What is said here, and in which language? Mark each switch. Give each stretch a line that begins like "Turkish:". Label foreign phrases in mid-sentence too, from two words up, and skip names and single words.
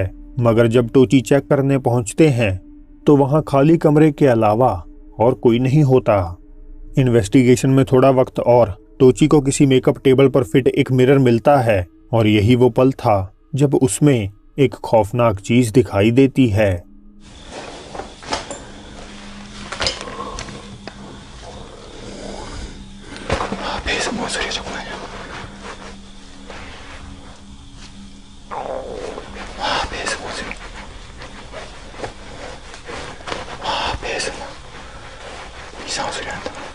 Hindi: मगर जब टोची चेक करने पहुंचते हैं तो वहां खाली कमरे के अलावा और कोई नहीं होता। इन्वेस्टिगेशन में थोड़ा वक्त और टोची को किसी
English: makeup table
Hindi: पर फिट एक मिरर मिलता है और यही वो पल था जब उसमें एक खौफनाक चीज दिखाई देती है।
Korean: 배에서 뭔 소리야 자꾸 나냐. 배에서 뭔 소리. 배에서 이상한 소리 난다.